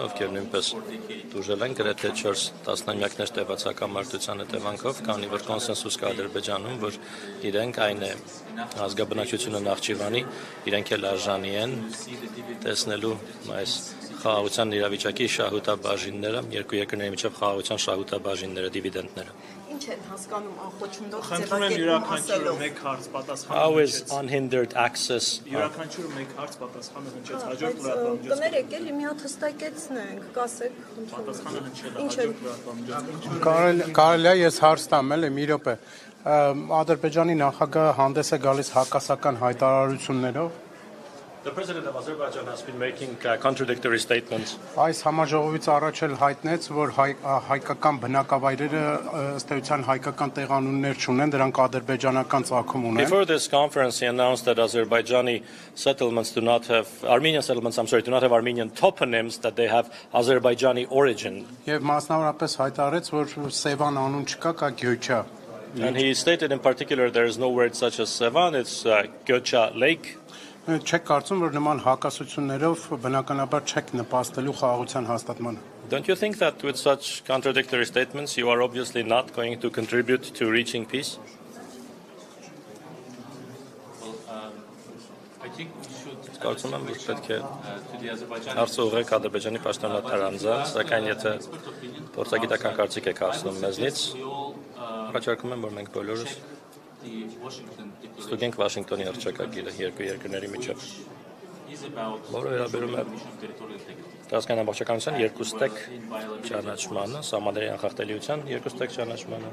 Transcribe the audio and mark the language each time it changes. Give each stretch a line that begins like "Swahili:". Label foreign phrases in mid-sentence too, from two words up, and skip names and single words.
Armenian: ովքեր նույնպես դուժել են գրեթե 4 տասնամյակներ տևած մարտության հետևանքով, քանի որ կոնսենսուս կա Ադրբեջանում, որ իրենք այն է ազգաբնակչությունը Նախճեվանի, իրենք էլ արժանի են տեսնելու այս խաղաղության իրավիճակի շահութաբաժինները, երկու երկրների միջև խաղաղության շահութաբաժինները, դիվիդենտները։
English: How is unhindered access?
Armenian: Կարելի է ես հարց տամ, էլի մի րոպե։ Ադրբեջանի նախագահը հանդես է գալիս հակասական հայտարարություններով։
English: The president of Azerbaijan has been making contradictory statements.
Armenian: Այս համաժողովից առաջ էլ հայտնեց, որ հայկական բնակավայրերը ըստ էության հայկական տեղանուններ չունեն, դրանք ադրբեջանական ծագում ունեն։
English: Before this conference, he announced that Azerbaijani settlements do not have Armenian settlements, do not have Armenian toponyms, that they have Azerbaijani origin.
Armenian: Եվ մասնավորապես հայտարարեց, որ Սևան անուն չկա, կա Գյոչա։
English: And he stated in particular there is no word such as Sevan, it's Gyocha Lake.
Armenian: Չեք կարծում, որ նման հակասություններով բնականաբար չեք նպաստելու խաղաղության հաստատմանը։
English: Don't you think that with such contradictory statements you are obviously not going to contribute to reaching peace? I think we should
Armenian: Կարծում եմ, որ պետք է հարցը ուղղեք Ադրբեջանի պաշտոնատար անձանց, սակայն եթե փորձագիտական կարծիք եք ասում մեզնից, առաջարկում եմ, որ մենք բոլորս ստուգենք Վաշինգտոնի հռչակագիրը երկու երկրների միջև, որը վերաբերում է տարածքային ամբողջականության երկուստեք ճանաչմանը, սահմանների անխախտելիության երկուստեք ճանաչմանը։